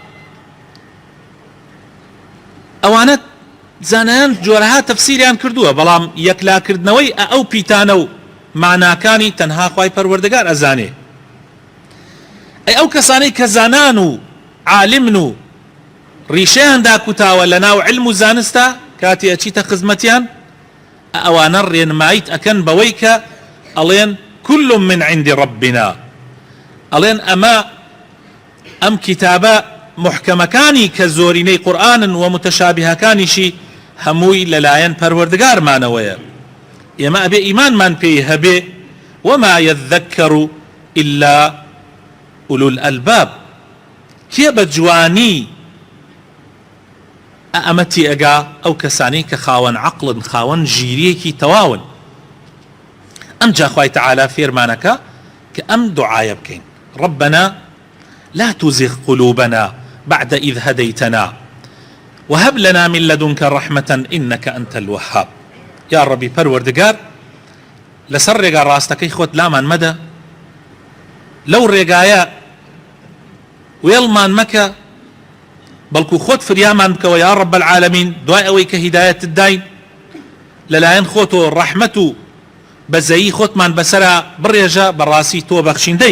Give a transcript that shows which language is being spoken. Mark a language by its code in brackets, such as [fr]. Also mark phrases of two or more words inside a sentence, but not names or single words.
[ckb] ئەوانە زانایان جۆرەها تەفسیریان کردووە، بەڵام یەکلاکردنەوەی ئەو پیتانە و معناکانی تەنها خوای پەروەردگار ئەزانێ. ئەی ئەو کەسانەی کە زانان و عالمن و ڕیشەیان داکوتاوە لە ناو علم و زانستە کاتی ئەچیتە خزمەتیان، ئەوانە ڕێنماییت ئەکەن بەوەی کە ئەڵێن [ar] كل من عند ربنا، [ckb] ئەڵێن ئەم کتابە محکەمەکانی کە زۆرینەی قورئانن و متەشابهەکانیشی هەمووی لەلایەن پەروەردگارمانەوەیە. ئێمە ئەبێ ئیمانمان پێی هەبێ. [ar] وما يذكر إلا أولو الألباب. [ckb] کێ بە جوانی ئەمەتی ئەگا؟ ئەو کەسانی کە خاوەن عەقڵن، خاوەن ژیریەکی تەواون. ئەم جا خوای تەعالا فێرمانەکە کە ئەم دوعایە بکەین: [ar] ربنا لا تزغ قلوبنا بعد إذ هديتنا وهب لنا من لدنك رحمة إنك أنت الوهاب. يا ربي [ckb] پەروەردگار لەسەر ڕێگا ڕاستەکەی خۆت لامان مەدە، لەو ڕێگایە وێڵمان مەکە، بەڵکو خۆت فریامان بکەوە [ar] یا رب العالمین، [ckb] دوای ئەوەی کە هیدایەتت داین لەلایەن خۆتەوە ڕەحمەت و بەزەیی خۆتمان بەسەرا بڕێژە، بەڕاستی تۆ بەخشیندەی.